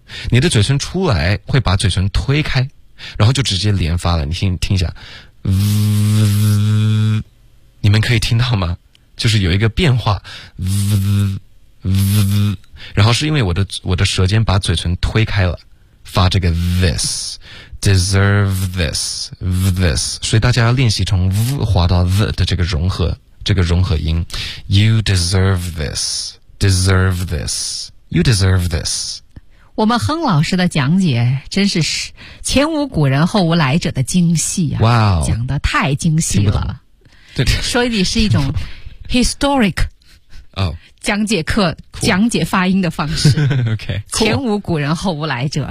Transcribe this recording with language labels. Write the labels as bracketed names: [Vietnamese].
[Chinese] 你的嘴唇出来会把嘴唇推开然后就直接连发了你听一下你们可以听到吗就是有一个变化然后是因为我的舌尖把嘴唇推开了发这个 this [English] deserve this, this. [Chinese] 所以大家要练习从 v 滑到 v 的这个融合，这个融合音。 [English] You deserve this, deserve this, you deserve this. [Chinese] 我们亨老师的讲解真是前无古人后无来者的精细啊！哇、wow, ，讲得太精细了。对对，所以你是一种 historic。哦，讲解课、 [English] cool. [Chinese] 讲解发音的方式 [English] ，OK，、cool. [Chinese] 前无古人后无来者，